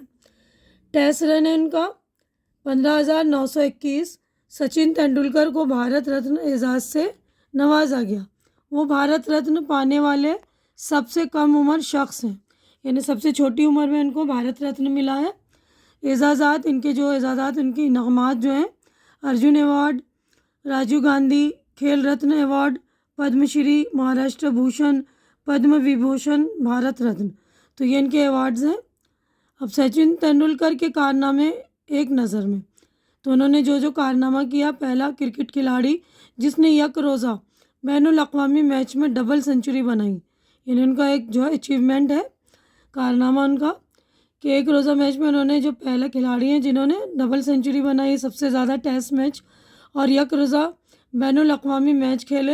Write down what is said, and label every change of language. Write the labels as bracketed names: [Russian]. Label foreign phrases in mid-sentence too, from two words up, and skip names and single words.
[English] Test run [Urdu] ہے ان کا 15,921۔ سچن تینڈولکر کو بھارت رتن اعزاز سے نوازا گیا۔ وہ بھارت رتن پانے والے سب سے کم عمر شخص ہیں، یعنی سب سے چھوٹی عمر میں ان کو بھارت رتن ملا ہے۔ اعزازات ان کے ان کی انعامات جو ہیں: ارجن ایوارڈ، راجیو گاندھی کھیل رتن ایوارڈ، پدم شری، مہاراشٹر بھوشن، پدم وبھوشن، بھارت رتن، تو یہ ان کے ایوارڈز ہیں۔ اب سچن تینڈولکر کے کارنامے ایک نظر میں، تو انہوں نے جو کارنامہ کیا: پہلا کرکٹ کھلاڑی جس نے یک روزہ بین الاقوامی میچ میں [English] double century [Urdu] بنائی، یعنی ان کا ایک اچیومنٹ ہے، کارنامہ ان کا کہ ایک روزہ میچ میں انہوں نے پہلے کھلاڑی ہیں جنہوں نے [English] double century [Urdu] بنائی، سب سے زیادہ [English] Test match [Urdu] اور یک روزہ بین الاقوامی میچ کھیلے۔